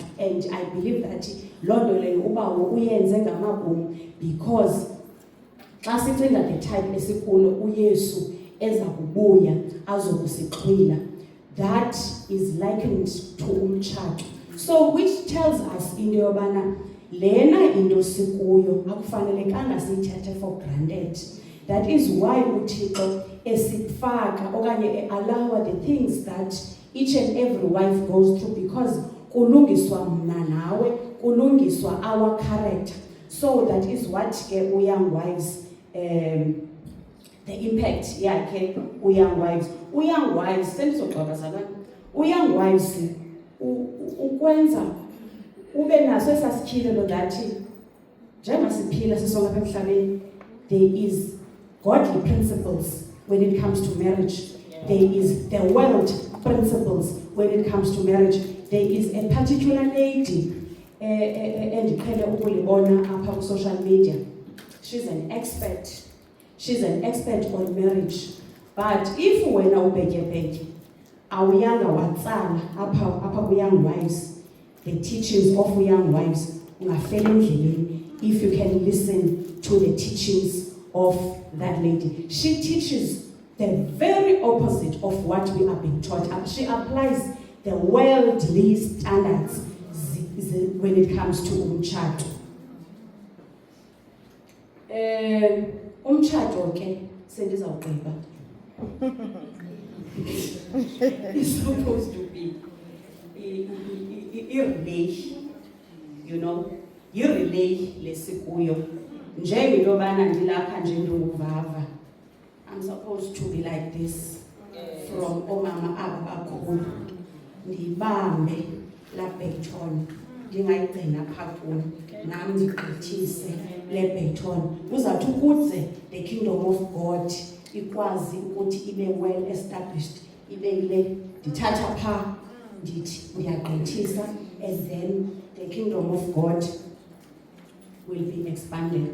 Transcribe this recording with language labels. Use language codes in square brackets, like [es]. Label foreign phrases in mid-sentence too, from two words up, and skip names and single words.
[en] And I believe that [xh] loo nto leyo ubawo uyenze ngamabom, because xa sicinga [en] the type [xh] esikulo uYesu eza kubuya azokusixhwila, [en] that is likened to umtshato. So which tells us [xh] into yobana lena into sikuyo akufanelekanga siyithathe [en] for granted. That is why [xh] uThixo esifaka okanye [en] allow the things that each and every wife goes through, because [xh] kulungiswa mna nawe, kulungiswa [en] our character. So that is what ke young wives the impact yakhe young wives. Young wives [xh] sendizoxabazana. [en] Young wives [xh] ukwenza ube naso esasikhilelo ndathi njengoba siphila sisonke apha emhlabeni, [en] there is godly principles when it comes to marriage. There is the world principles when it comes to marriage. There is a particular lady [xh] endiqhele ukulibona apha ku [en] social media. She's an expert on marriage. But if [xh] wena ubhetyebhetye awuyanga watsala apha ku-Young Wives, [en] the teachings of [xh] Young Wives, ungafela endleleni [en] if you can listen to the teachings of that lady. She teaches the very opposite of what we are being taught. She applies the worldly standards when it comes to umtshato. [xh] Umtshato ke sendizawugqiba. [en] It's supposed to be i-relay, you know, [xh] i-relay lesikuyo. Njengento yobana ndilapha nje ndinguvava. [en] I'm supposed to be like this from [xh] omama aba bakhulu. Ndibambe la baton, ndingayigcina phaa kum, nam ndigqithise le baton. Uzawuthi ukuze [en] the kingdom of God [xh] ikwazi ukuthi ibe [en] well established, [xh] ibe ile ndithatha phaa ndithi ndiyagqithisa, [en] and then the kingdom of God will be expanded.